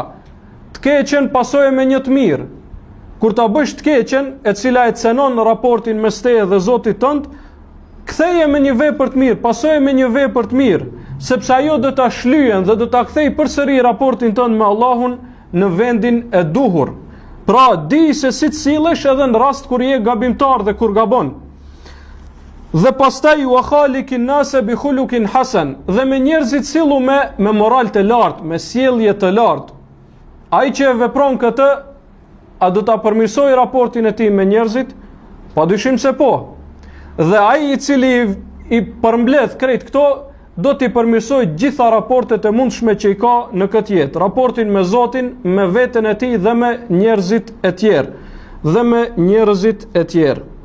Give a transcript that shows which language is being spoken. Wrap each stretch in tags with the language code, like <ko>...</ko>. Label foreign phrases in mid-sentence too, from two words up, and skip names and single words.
<sq>Të keqen pasojë me një të mirë. Kur ta bësh të keqen, e cila e cenon raportin mes teje dhe Zotit tënd, ktheje me një vepër të mirë, pasojë me një vepër të mirë, sepse ajo do ta shlyen dhe do ta kthej përsëri raportin tënd me Allahun në vendin e duhur. Pra, di se si të sillesh edhe në rast kur je gabimtar dhe kur gabon. Dhe pastaj</sq> <ar>وخالق الناس بخلق حسن,</ar> <sq>dhe me njerëzit sillu me moral të lartë, me sjellje të lartë. Ai që vepron këtë, a do ta përmirësoj raportin e tij me njerëzit? Padyshim se po. Dhe ai i cili i përmbledh krejt këto, do t'i përmirësoj gjitha raportet e mundshme që i ka në këtë jetë, raportin me Zotin, me veten e tij dhe me njerëzit e tjerë.</sq>